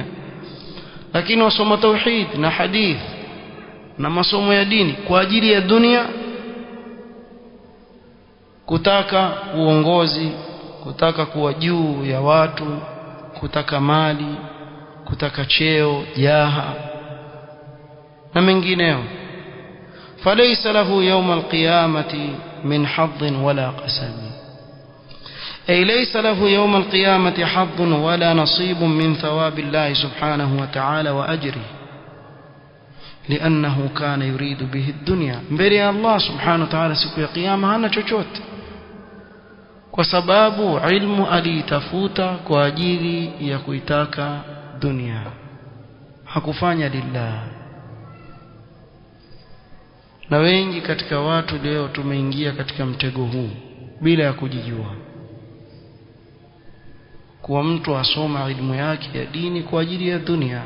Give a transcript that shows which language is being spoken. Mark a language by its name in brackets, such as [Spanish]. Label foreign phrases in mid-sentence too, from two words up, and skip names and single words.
[Swahili] Lakini wasoma tauhid na hadith na masomo ya dini kwa ajili ya dunia, kutaka uongozi, kutaka kuwa juu ya watu, kutaka mali, kutaka cheo, jaha na mengineo, [Arabic] فليس له يوم القيامة من حظ ولا قسم. أي ليس له يوم القيامة حظ ولا نصيب من ثواب الله سبحانه وتعالى وأجره، لأنه كان يريد به الدنيا. [Swahili] mbele [Arabic] الله سبحانه وتعالى [Swahili] siku ya kiyama hana chochote, kwa sababu ilmu aliitafuta kwa ajili ya kuitaka dunia, hakufanya lillah. Na wengi katika watu leo tumeingia katika mtego huu bila ya kujijua, kwa mtu asoma ilmu yake ya dini kwa ajili ya dunia.